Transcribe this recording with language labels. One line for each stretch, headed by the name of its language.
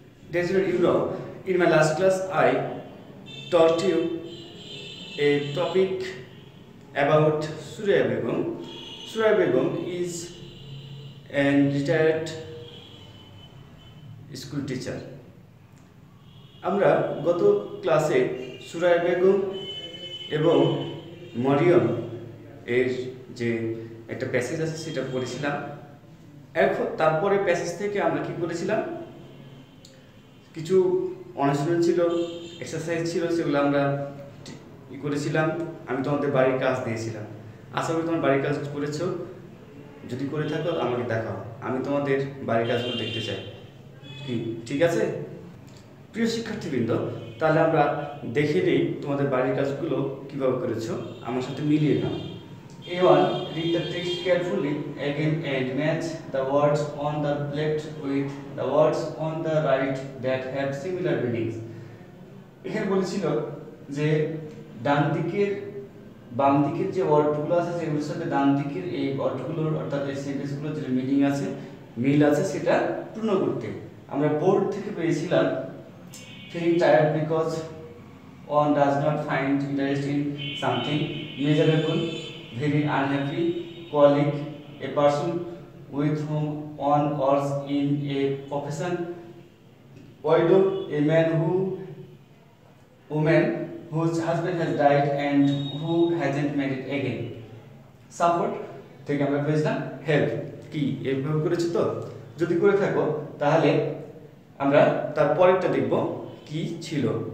English: Dear students, in my last class I taught you a topic about Suraya Begum. Suraya Begum is a retired school teacher.
Bangla: আমরা গত ক্লাসে সুরায়া বেগম এবং মরিয়ম এর যে একটা প্যাসেজ আছে সেটা পড়েছিলাম। এখন তারপরে প্যাসেজ থেকে আমরা কি করেছিলাম, কিছু অনুশীলন ছিল, এক্সারসাইজ ছিল, সেগুলো আমরা করেছিলাম। আমি তোমাদের বাড়ির কাজ দিয়েছিলাম, আশা করি তোমার বাড়ির কাজ করেছো। যদি করে থাকো আমাকে দেখাও, আমি তোমাদের বাড়ির কাজগুলো দেখতে চাই। কি ঠিক আছে প্রিয় শিক্ষার্থীবৃন্দ? তাহলে আমরা দেখে নিই তোমাদের বাড়ির কাজগুলো কিভাবে করেছো, আমার সাথে মিলিয়ে নাও।
English: A1, read the text carefully again and match the words on the left with the words on the right that have similar meanings.
Bangla: এখানে বলেছিল যে ডান দিকের বাম দিকের যে ওয়ার্ডগুলো আছে সেগুলোর সাথে ডান দিকের এই ওয়ার্ডগুলোর অর্থাৎ এই সেন্টেন্সগুলোর যে মিনিং আছে, মিল আছে, সেটা পূর্ণ করতে। আমরা বোর্ড থেকে পেয়েছিলাম
English: feeling tired because one does not find interest in something, miserable, very unhappy, colleague, a person with whom one works in a profession, widow, a woman whose husband has died and who hasn't married again.
Bangla: Support থেকে আমরা পেয়েছিলাম help. কি এইভাবে করেছো তো? যদি করে থাকো তাহলে আমরা তার পরেরটা দেখব কি ছিল।